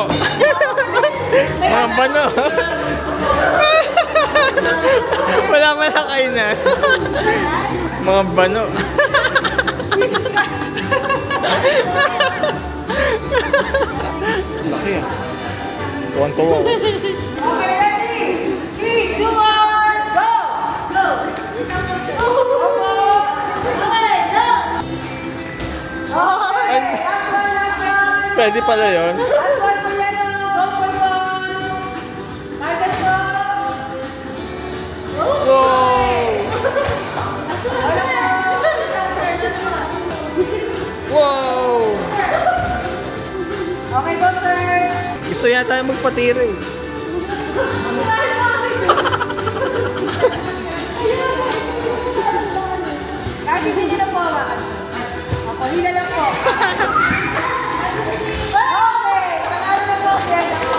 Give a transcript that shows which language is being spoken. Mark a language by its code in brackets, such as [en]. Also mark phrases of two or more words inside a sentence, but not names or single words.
[tl] Mga bano. Wala man na kainan. Mga bano. Laki ah. Tuwan-tuwa ko. [en] Okay, ready? 3, 2, 1, go! Go! Okay, last one, last one. [tl] Pwede pala yun. [en] Last one [tl] po yan, [en] go for one. Target mo. Wow! Okay, go sir. [tl] Gusto yata yung magpatira eh. Kahit hindi nyo na po hawakan. Ako, hila lang po. Okay, panalo na po. Yan ako.